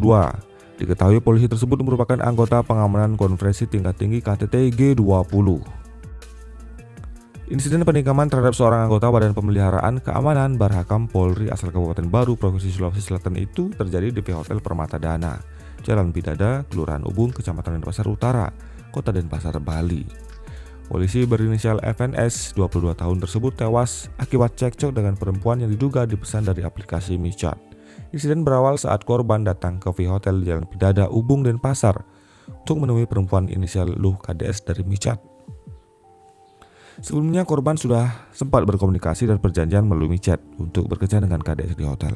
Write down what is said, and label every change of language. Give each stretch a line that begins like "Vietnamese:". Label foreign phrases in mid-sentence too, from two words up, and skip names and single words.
Indonesian: Diketahui polisi tersebut merupakan anggota pengamanan konferensi tingkat tinggi KTT G20. Insiden penikaman terhadap seorang anggota Badan Pemeliharaan Keamanan Barhakam Polri asal Kabupaten Baru, Provinsi Sulawesi Selatan itu terjadi di Hotel Permata Dana, Jalan Bidada, Kelurahan Ubung, Kecamatan Denpasar Utara, Kota Denpasar, Bali. Polisi berinisial FNS 22 tahun tersebut tewas akibat cekcok dengan perempuan yang diduga dipesan dari aplikasi micet. Insiden berawal saat korban datang ke Hotel Jalan Bidada, Ubung, Denpasar untuk menemui perempuan inisial Luh KDS dari micet. Sebelumnya korban sudah sempat berkomunikasi dan perjanjian melalui micet untuk bekerja dengan KDS di hotel.